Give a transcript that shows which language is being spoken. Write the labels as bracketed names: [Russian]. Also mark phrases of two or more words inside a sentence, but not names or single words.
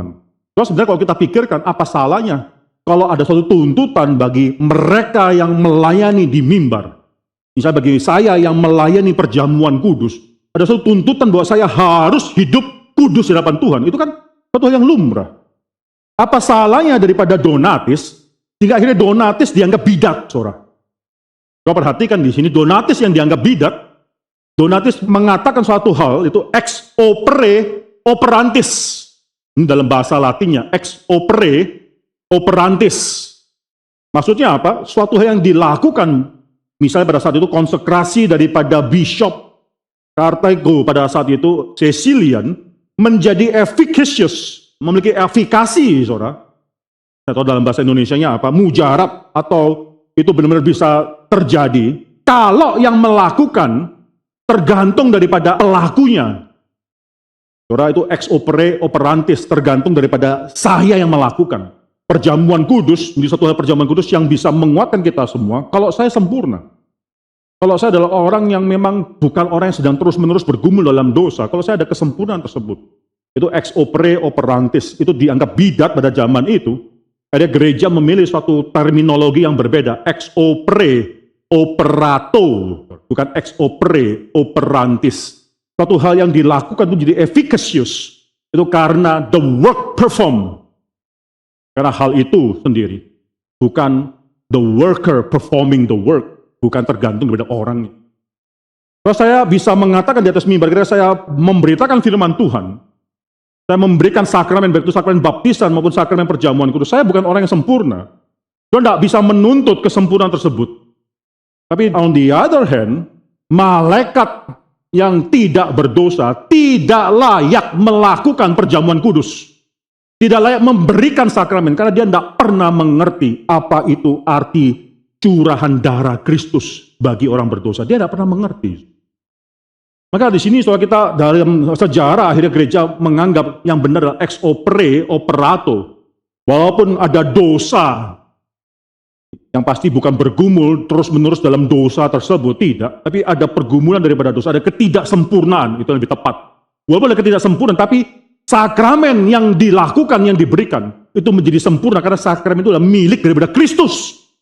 [Indonesian] Terus sebenarnya kalau kita pikirkan, apa salahnya kalau ada suatu tuntutan bagi mereka yang melayani di mimbar, misalnya bagi saya yang melayani perjamuan kudus, ada suatu tuntutan bahwa saya harus hidup kudus di hadapan Tuhan, itu kan suatu hal yang lumrah. Apa salahnya daripada Donatis, sehingga akhirnya Donatis dianggap bidat, saudara. Coba perhatikan di sini, Donatis yang dianggap bidat, Donatis mengatakan suatu hal, itu [Latin] ex opere operantis. [Indonesian] Ini dalam bahasa Latinnya, [Latin] ex opere operantis. [Indonesian] Maksudnya apa? Suatu hal yang dilakukan, misalnya pada saat itu konsekrasi daripada Bishop Karthago pada saat itu, Caecilian, menjadi efficacious, memiliki efikasi, saudara. Atau dalam bahasa Indonesianya apa? Mujarab, atau itu benar-benar bisa terjadi kalau yang melakukan tergantung daripada pelakunya. Saudara, itu [Latin] ex opere operantis, [Indonesian] tergantung daripada saya yang melakukan. Perjamuan kudus, menjadi satu hal perjamuan kudus yang bisa menguatkan kita semua, kalau saya sempurna. Kalau saya adalah orang yang memang bukan orang yang sedang terus-menerus bergumul dalam dosa, kalau saya ada kesempurnaan tersebut, itu [Latin] ex opere operantis, [Indonesian] itu dianggap bidat pada zaman itu. Ada gereja memilih suatu terminologi yang berbeda, [Latin] ex opere operato, bukan ex opere operantis. [Indonesian] Suatu hal yang dilakukan itu jadi efficacious, itu karena [English] the work performed. [Indonesian] Karena hal itu sendiri, bukan [English] the worker performing the work, [Indonesian] bukan tergantung daripada orangnya. Kalau saya bisa mengatakan di atas mimbar, ketika saya memberitakan firman Tuhan, saya memberikan sakramen, baik itu sakramen baptisan maupun sakramen perjamuan kudus, saya bukan orang yang sempurna. Saya tidak bisa menuntut kesempurnaan tersebut. Tapi [English] on the other hand, [Indonesian] malaikat yang tidak berdosa tidak layak melakukan perjamuan kudus. Tidak layak memberikan sakramen karena dia tidak pernah mengerti apa itu arti curahan darah Kristus bagi orang berdosa. Dia tidak pernah mengerti. Maka di sini soal kita dalam sejarah akhirnya gereja menganggap yang benar adalah [Latin] ex opere operato. [Indonesian] Walaupun ada dosa, yang pasti bukan bergumul terus-menerus dalam dosa tersebut, tidak. Tapi ada pergumulan daripada dosa, ada ketidaksempurnaan, itu lebih tepat. Walaupun ada ketidaksempurnaan, tapi sakramen yang dilakukan, yang diberikan, itu menjadi sempurna karena sakramen itu adalah milik daripada Kristus.